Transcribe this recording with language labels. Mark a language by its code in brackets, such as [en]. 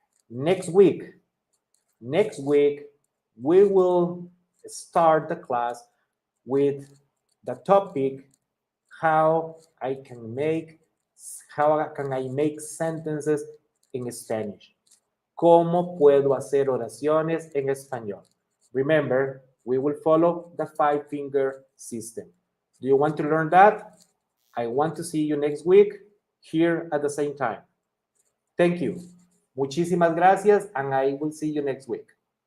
[en] Next week, we will start the class with the topic how can I make sentences in Spanish. [es] ¿Cómo puedo hacer oraciones en español? [en] Remember, we will follow the 5-finger system. Do you want to learn that? I want to see you next week here at the same time. Thank you. [es] Muchísimas gracias, [en] and I will see you next week.